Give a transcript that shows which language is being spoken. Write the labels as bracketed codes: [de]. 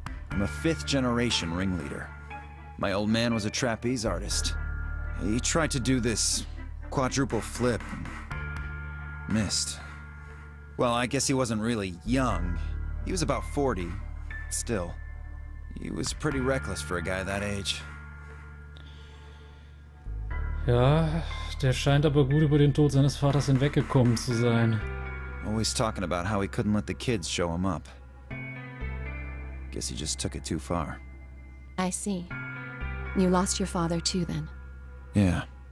[en] I'm a 5th-generation ringleader. My old man was a trapeze artist. He tried to do this quadruple flip and missed. Well, I guess he wasn't really young. He was about 40. Still, he was pretty reckless for a guy that age. [de] Ja, der scheint aber gut über den Tod seines Vaters hinweggekommen zu sein. [en] Always talking about how he couldn't let the kids show him up. Guess he just took it too far. I see. You lost your father too, then? Yeah.